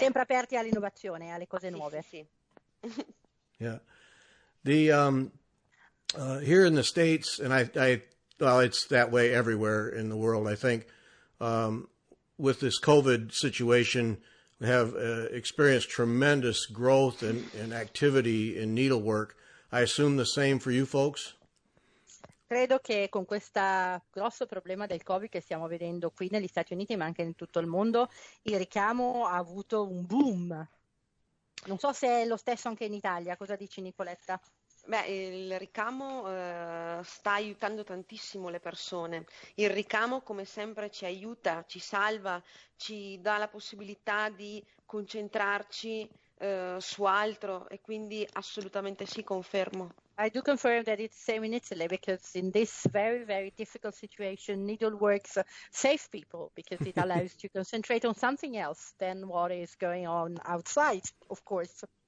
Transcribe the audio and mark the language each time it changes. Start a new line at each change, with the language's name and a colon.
Italian: Sempre aperti all'innovazione, alle cose nuove. Sì.
English: Yeah. The here in the States, and well, it's that way everywhere in the world, I think, with this COVID situation, we have experienced tremendous growth and activity in needlework. I assume the same for you folks?
Italian: Credo che con questo grosso problema del Covid che stiamo vedendo qui negli Stati Uniti, ma anche in tutto il mondo, il ricamo ha avuto un boom. Non so se è lo stesso anche in Italia. Cosa dici, Nicoletta? Beh, il ricamo sta aiutando tantissimo le persone. Il ricamo, come sempre, ci aiuta, ci salva, ci dà la possibilità di concentrarci su altro e quindi assolutamente sì, confermo.
English: I do confirm that it's the same in Italy, because in this very, very difficult situation, Needleworks save people because it allows to concentrate on something else than what is going on outside, of course.